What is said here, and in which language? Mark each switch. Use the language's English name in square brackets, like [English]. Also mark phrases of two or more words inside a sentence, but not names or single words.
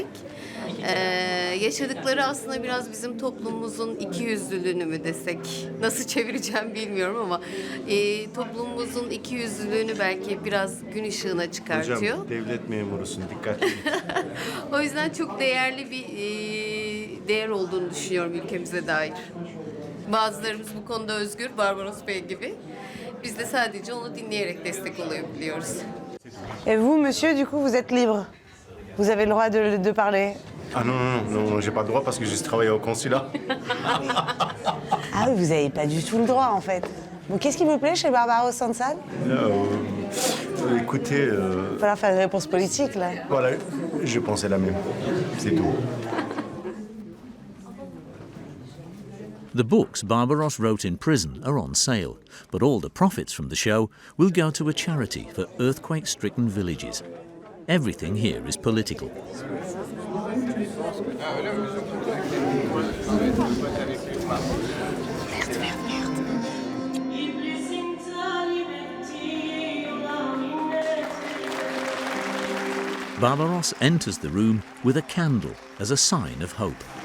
[Turkish] Yaşadıkları aslında biraz bizim toplumumuzun ikiyüzlülüğünü mü desek, nasıl çevireceğim bilmiyorum ama toplumumuzun ikiyüzlülüğünü belki biraz gün ışığına çıkartıyor. Hocam devlet memurusun, dikkatli. O yüzden çok değerli bir değer olduğunu düşünüyorum ülkemize dair. Bazılarımız bu konuda özgür, Barbaros Bey gibi. Biz de sadece onu dinleyerek destek olabiliyoruz. [French] Et vous, monsieur, du coup, vous êtes libre. Vous avez le droit de parler. Ah non, j'ai pas le droit parce que je travaille au consulat. Ah oui, vous n'avez pas du tout le droit, en fait. Bon, qu'est-ce qui vous plaît chez Barbaro Sansal? Écoutez... Il va falloir faire une réponse politique, là. Voilà, je pensais la même. C'est tout. [English] The books Barbaros wrote in prison are on sale, but all the profits from the show will go to a charity for earthquake-stricken villages. Everything here is political. Barbaros enters the room with a candle as a sign of hope.